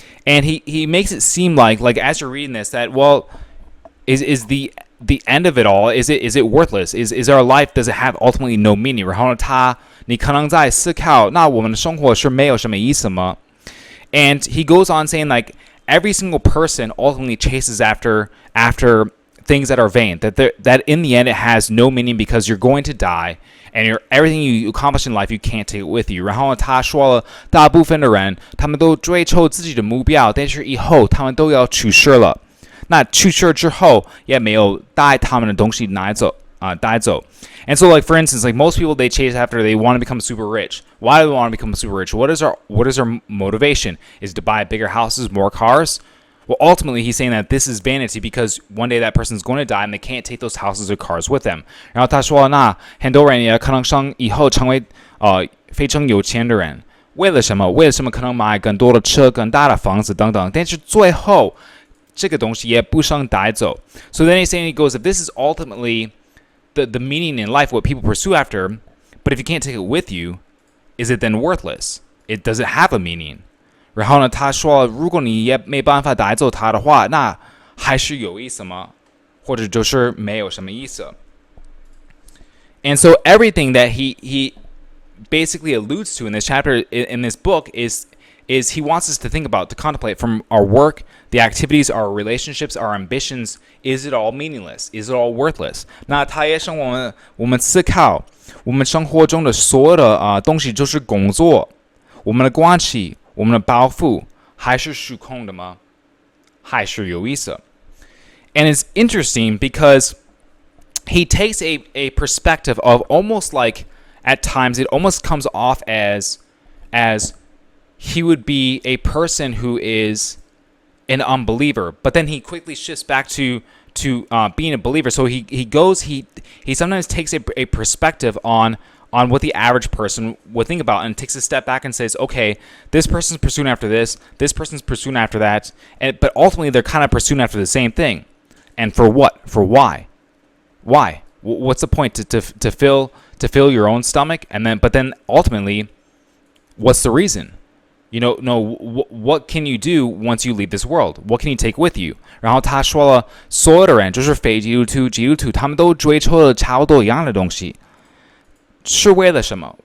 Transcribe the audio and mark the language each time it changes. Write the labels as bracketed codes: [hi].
[en] And he makes it seem like as you're reading this that is the end of it all, is it worthless? Is our life, does it have ultimately no meaning? [zh] 然后呢你可能在思考，那我们的生活是没有什么意思吗？ [en] And he goes on saying like every single person ultimately chases after things that are vain, that in the end it has no meaning because you're going to die and everything you accomplish in life you can't take it with you. [zh] 然后他说了，大部分的人他们都追求自己的目标，但是以后他们都要去世了。那去世之后也没有带他们的东西带走。 [en] And so, like for instance, like most people they chase after, they want to become super rich. Why do they want to become super rich? What is our motivation? Is it to buy bigger houses, more cars? Well, ultimately, he's saying that this is vanity because one day that person is going to die and they can't take those houses or cars with them. [zh] 然后他说，那很多人也可能以后成为非常有钱的人，为了什么？为了什么可能买更多的车、更大的房子等等。但是最后这个东西也不想带走。 [en] So then he's saying, he goes, if this is ultimately the meaning in life, what people pursue after, but if you can't take it with you, is it then worthless? Does it have a meaning? [zh] 然后呢，他说，如果你也没办法带走它的话，那还是有意思吗？或者就是没有什么意思。 [en] And so everything that he basically alludes to in this chapter, in this book, is he wants us to think about, to contemplate from our work, the activities, our relationships, our ambitions. Is it all meaningless? Is it all worthless? [zh] 那他也让我们思考，我们生活中的所有的东西就是工作，我们的关系，我们的抱负，还是虚空的吗？还是有意思？ [en] And it's interesting because he takes a perspective of almost like, at times it almost comes off as he would be a person who is an unbeliever, but then he quickly shifts back to being a believer. So he sometimes takes a perspective on what the average person would think about, and takes a step back and says, okay, this person's pursuing after this person's pursuing after that, but ultimately they're kind of pursuing after the same thing. And for what? For why? Why? What's the point? To fill your own stomach, but then ultimately, what's the reason? What can you do once you leave this world? What can you take with you? [zh] 然后他说了，所有的人就是非基督徒、基督徒，他们都追求了差不多一样的东西，是为了什么？